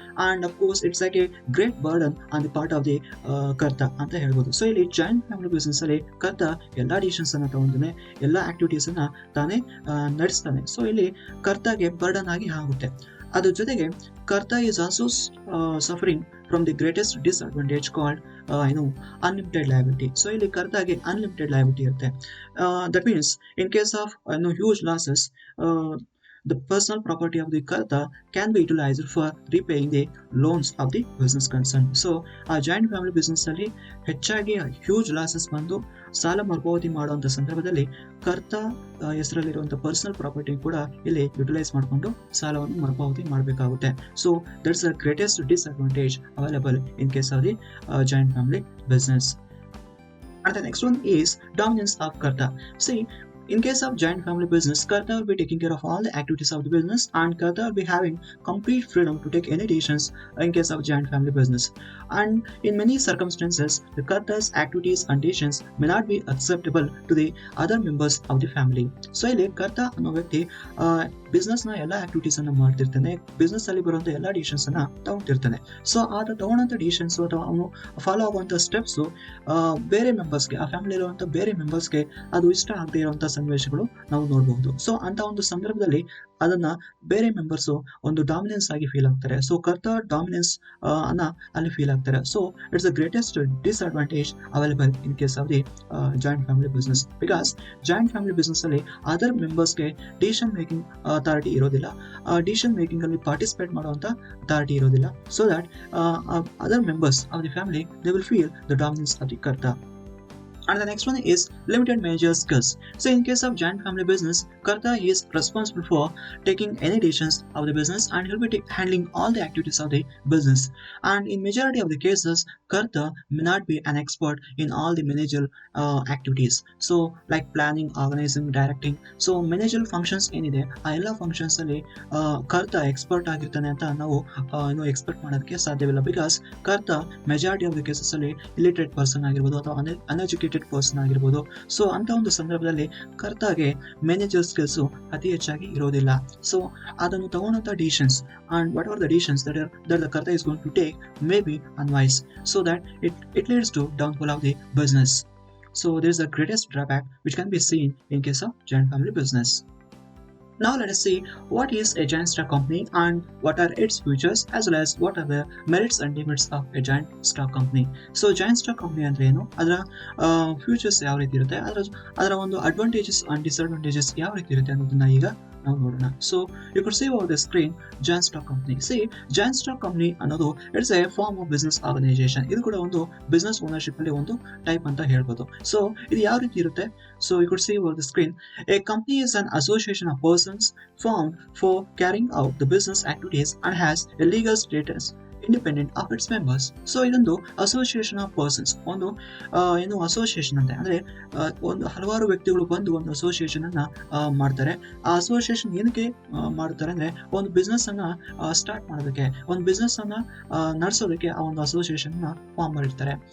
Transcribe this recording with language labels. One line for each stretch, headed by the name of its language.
English: And of course, it's like a great burden on the part of the Karta
Kannada: ಅಂತ ಹೇಳ್ಬೋದು. So ಇಲ್ಲಿ joint family business ಅಲ್ಲಿ ಕರ್ತ ಎಲ್ಲ ಡಿಸಿಷನ್ಸ್ ಅನ್ನ ತಗೊಂತಾನೆ, ಎಲ್ಲ ಆಕ್ಟಿವಿಟೀಸ್ ಅನ್ನ ತಾನೇ ನಡೆಸ್ತಾನೆ. ಸೊ ಇಲ್ಲಿ ಕರ್ತಾಗೆ ಬರ್ಡನ್ ಆಗಿ ಆಗುತ್ತೆ. ಅದ್ರ ಜೊತೆಗೆ
English: Karta is also suffering from the greatest disadvantage called unlimited liability.
Kannada: So ಇಲ್ಲಿ ಕರ್ತಾಗೆ unlimited liability ಇರುತ್ತೆ.
English: That means in case of huge losses, the personal property of the Karta can be utilized for repaying the loans of the business concern.
Kannada: So ಆ joint family business ಅಲ್ಲಿ ಹೆಚ್ಚಾಗಿ huge losses ಬಂದು ಸಾಲ ಮರುಪಾವತಿ ಮಾಡುವಂತ ಸಂದರ್ಭದಲ್ಲಿ ಕರ್ತ ಹೆಸರಲ್ಲಿರುವಂತಹ ಪರ್ಸನಲ್ ಪ್ರಾಪರ್ಟಿ ಕೂಡ ಇಲ್ಲಿ ಯುಟಿಲೈಸ್ ಮಾಡಿಕೊಂಡು ಸಾಲವನ್ನು ಮರುಪಾವತಿ ಮಾಡಬೇಕಾಗುತ್ತೆ.
English: So that's the greatest disadvantage available in case of the joint family business. And the next one is dominance of Karta. See, in case of joint family business, Karta will be taking care of all the activities of the business and Karta will be having complete freedom to take any decisions in case of joint family business. And in many circumstances, the Karta's activities and decisions may not be acceptable to the other members of the family. So
Kannada: ಇಲ್ಲಿ ಕರ್ತ ಅನ್ನೋ ವ್ಯಕ್ತಿ business ನ ಎಲ್ಲಾ activities ಅನ್ನ ಮಾಡ್ತಿರ್ತಾನೆ, business ಅಲ್ಲಿ ಬರುವಂತ ಎಲ್ಲಾ ಡಿಸಿಷನ್ಸ್ ಅನ್ನ ತಗೊಂಡಿರ್ತಾನೆ. ಸೊ ಆತ ತಗೊಂಡಂತ ಡಿಸಿಷನ್ಸ್ ಅಥವಾ ಅವನು ಫಾಲೋ ಆಗುವಂತ ಸ್ಟೆಪ್ಸ್ ಬೇರೆ ಮೆಂಬರ್ಸ್ಗೆ, ಆ ಫ್ಯಾಮಿಲಿ ಇರುವಂತ ಬೇರೆ ಮೆಂಬರ್ಸ್ಗೆ ಅದು ಇಷ್ಟ ಆಗದೆ ಇರುವಂತಹ ಸನ್ನಿವೇಶಗಳು ನಾವು ನೋಡಬಹುದು. ಸೊ ಅಂತ ಒಂದು ಸಂದರ್ಭದಲ್ಲಿ ಅದನ್ನ ಬೇರೆ ಮೆಂಬರ್ಸ್ ಒಂದು ಡಾಮಿನೆನ್ಸ್ ಆಗಿ ಫೀಲ್ ಆಗ್ತಾರೆ. ಸೊ ಕರ್ತ ಡಾಮಿನೆನ್ಸ್ ಅನ್ನ ಅಲ್ಲಿ ಫೀಲ್ ಆಗ್ತಾರೆ.
English: So it's the greatest disadvantage available in case of the joint family business.
Kannada: Because joint family business ಅಲ್ಲಿ ಅದರ್ ಮೆಂಬರ್ಸ್ಗೆ ಡಿಸಿಷನ್ ಮೇಕಿಂಗ್ ಅಥಾರಿಟಿ ಇರೋದಿಲ್ಲ, ಡಿಸಿಷನ್ ಮೇಕಿಂಗ್ ಅಲ್ಲಿ ಪಾರ್ಟಿಸಿಪೇಟ್ ಮಾಡುವಂತ ಅಥಾರಿಟಿ ಇರೋದಿಲ್ಲ.
English: So that other members of the family, they will feel the dominance of the karta. And the next one is limited manager skills. So in case of joint family business, karta is responsible for taking any decisions of the business and he'll be handling all the activities of the business. And in majority of the cases, karta may not be an expert in all the managerial activities. So like planning, organizing, directing.
Kannada: So managerial functions ಏನಿದೆ ಆ ಎಲ್ಲ functions ಅಲ್ಲಿ ಕರ್ತ expert ಆಗಿರ್ತಾನೆ ಅಂತ ನಾವು expect ಮಾಡೋದಕ್ಕೆ ಸಾಧ್ಯವಿಲ್ಲ. ಬಿಕಾಸ್ ಕರ್ತ ಮೆಜಾರಿಟಿ ಆಫ್ ದ ಕೇಸಸ್ ಅಲ್ಲಿ ಇಲಿಟ್ರೇಟ್ ಪರ್ಸನ್ ಆಗಿರ್ಬೋದು ಅಥವಾ ಅನ್ಎಜುಕೇಟೆಡ್ ಪರ್ಸನ್ ಆಗಿರ್ಬೋದು. ಸೊ ಅಂತ ಒಂದು ಸಂದರ್ಭದಲ್ಲಿ ಕರ್ತಾಗೆ ಮ್ಯಾನೇಜರ್ ಸ್ಕಿಲ್ಸ್ ಅತಿ ಹೆಚ್ಚಾಗಿ ಇರೋದಿಲ್ಲ. ಸೊ ಅದನ್ನು ತಗೊಂಡಂತ decisions
English: and whatever the decisions that the karta is going to take may be unwise, so that it leads to downfall of the business. So there is the greatest drawback which can be seen in case of joint family business. Now let us see what is a joint stock company and what are its features as well as what are the merits and demerits of a joint stock company.
Kannada: So joint stock company ಅಂದ್ರೆ ಏನು, ಅದರ futures ಯಾವ ರೀತಿ ಇರುತ್ತೆ, ಅದರ ಒಂದು advantages and disadvantages ಯಾವ ರೀತಿ ಇರುತ್ತೆ ಅನ್ನೋದನ್ನ ಈಗ ನಾವು ನೋಡೋಣ.
English: So you could see over the screen joint stock company. See joint stock company
Kannada: ಅನ್ನೋದು
English: It's a form of business organization.
Kannada: ಇದು ಕೂಡ ಒಂದು ಬಿಸ್ನೆಸ್ ಓನರ್ಶಿಪ್ ಅಲ್ಲಿ ಒಂದು ಟೈಪ್ ಅಂತ ಹೇಳ್ಬೋದು. ಸೊ ಇದು ಯಾವ ರೀತಿ ಇರುತ್ತೆ,
English: So you could see over the screen. A company is an association of persons formed for carrying out the business activities and has a legal status independent of its members.
Kannada: So ಇದೊಂದು association of persons, ಒಂದು association ಅಂತ ಅಂದ್ರೆ ಒಂದು ಹಲವಾರು ವ್ಯಕ್ತಿಗಳು ಬಂದು ಒಂದು association ಅನ್ನ ಮಾಡ್ತಾರೆ. ಆ ಅಸೋಸಿಯೇಷನ್ ಏನಕ್ಕೆ ಮಾಡ್ತಾರೆ ಅಂದ್ರೆ ಒಂದು ಬಿಸ್ನೆಸ್ ಅನ್ನ ಸ್ಟಾರ್ಟ್ ಮಾಡೋದಕ್ಕೆ, ಒಂದು ಬಿಸ್ನೆಸ್ ಅನ್ನ ನಡೆಸೋದಕ್ಕೆ ಆ ಒಂದು ಅಸೋಸಿಯೇಷನ್ ನ ಫಾರ್ಮ್ ಮಾಡಿರ್ತಾರೆ.